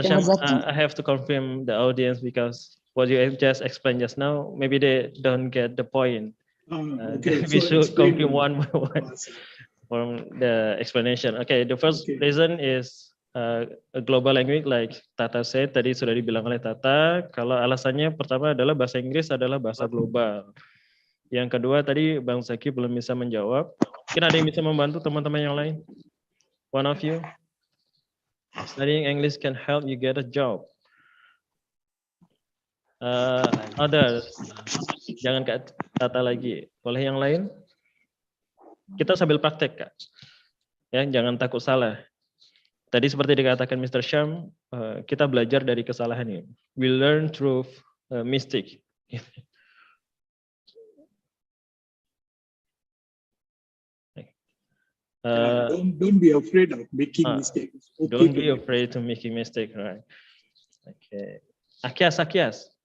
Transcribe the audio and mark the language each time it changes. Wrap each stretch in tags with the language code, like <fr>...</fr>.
<en>Syam, I have to confirm the audience because what you just explained just now, maybe they don't get the point. Okay, we so should confirm one by one from the explanation. Okay, the first reason is a global language, like Tata said,</en> <id>tadi sudah dibilang oleh Tata, kalau alasannya pertama adalah bahasa Inggris adalah bahasa global. Yang kedua tadi Bang Zaki belum bisa menjawab. Mungkin ada yang bisa membantu teman-teman yang lain?</id> <en>One of you? Studying English can help you get a job. Others,</en> <id>jangan Kak Tata lagi. Boleh yang lain? Kita sambil praktek, Kak. Ya, jangan takut salah. Tadi seperti dikatakan Mr. Syam, kita belajar dari kesalahan ini.</id> <en>We learn through mistake. Don't be afraid of making mistakes. Okay, don't be afraid to making mistake, right? Okay. Akias.</en>